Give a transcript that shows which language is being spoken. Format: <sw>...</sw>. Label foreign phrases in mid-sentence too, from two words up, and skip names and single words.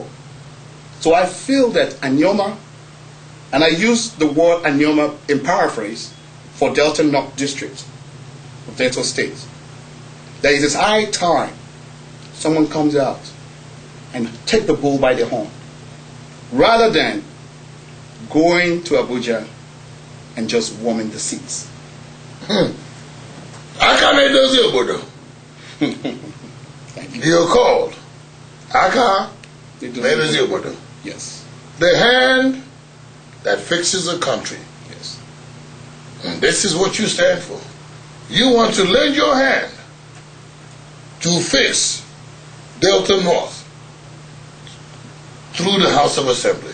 <en>So I feel that Anyoma, and I use the word Anyoma in paraphrase for Delta North District of Delta State, that it is high time someone comes out and take the bull by the horn, rather than going to Abuja and just warming the seats.</en> <ig>Aka na-edozi obodo.</ig> <en>You're called.</en> <ig>Aka na-edozi obodo.</ig> <en>Yes. The hand that fixes a country. Yes. And this is what you stand for. You want to lend your hand to fix Delta North through the House of Assembly.</en>